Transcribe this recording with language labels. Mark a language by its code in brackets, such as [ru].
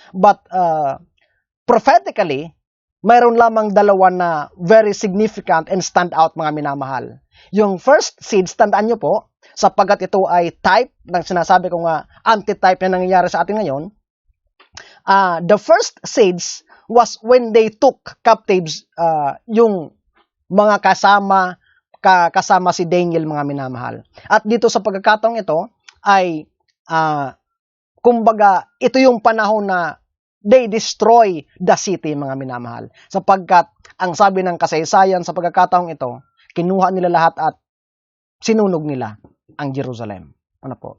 [en] But prophetically, [tl] mayroon lamang dalawa na [en] very significant and stand out [tl] mga minamahal. Yung first siege, tandaan nyo po, sapagkat ito ay type ng sinasabi ko nga anti-type na nangyayari sa atin ngayon. [en] The first siege was when they took captives [tl] yung mga kasama si Daniel, mga minamahal. At dito sa pagkakataong ito ay kumbaga ito yung panahon na [en] they destroy the city, [tl] mga minamahal. Sapagkat ang sabi ng kasaysayan sa pagkakataong ito, kinuha nila lahat at sinunog nila ang Jerusalem. Ano po?